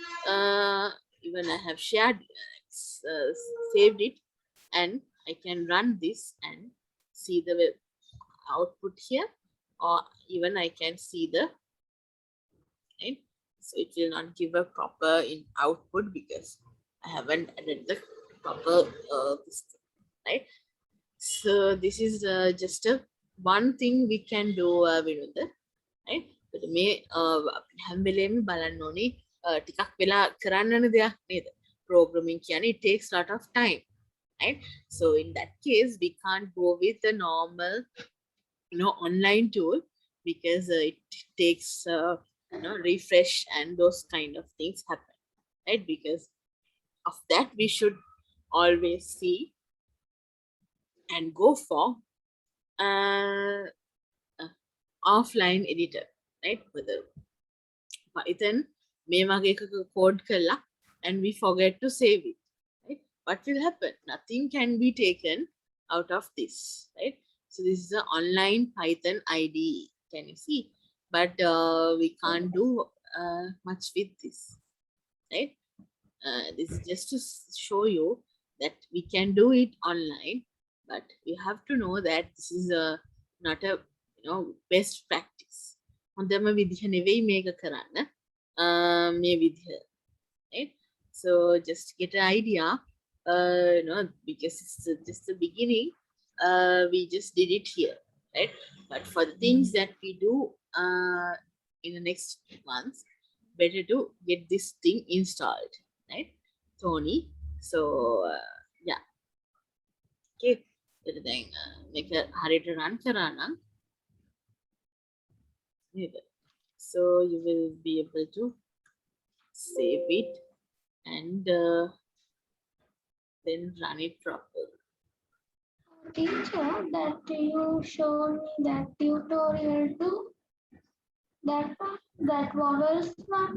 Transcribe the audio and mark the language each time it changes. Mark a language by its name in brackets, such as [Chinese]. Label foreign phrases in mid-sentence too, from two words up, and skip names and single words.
[English] Even I have shared, saved it, and I can run this and see the output here, or even I can see the, right? So it will not give a proper in output because I haven't added the proper this thing, right? So this is just a one thing we can do, Vinod, right? [Sinhala] But මේ හැම වෙලේම බලන්න ඕනේ ටිකක් වෙලා කරන්න දෙයක් නේද? [English] Programming කියන්නේ it takes a lot of time, right? So in that case, we can't go with the normal, online tool because it takes, refresh and those kind of things happen, right? Because of that, we should always see and go for uh, offline editor, right? Whether Python [Sinhala] මේ වගේ එකක code කළා [English] and we forget to save it, right? What will happen? Nothing can be taken out of this, right? So this is an online Python IDE. Can you see? But we can't do much with this, right? This is just to show you that we can do it online, but you have to know that this is not a, best practice. [Sinhala] හොඳම විදිහ නෙවෙයි මේක කරන්න මේ විදිහ, [English] right? So just get an idea, because it's just the beginning. We just did it here, right? But for the things that we do in the next months, better to get this thing installed, right, Tony? So yeah, okay. [Sinhala] දැන් මේක හරියට run කරා නම් නේද? [English] So you will be able to save it and then run it properly. Teacher, that you showed me that tutorial too. That one, that vowels one.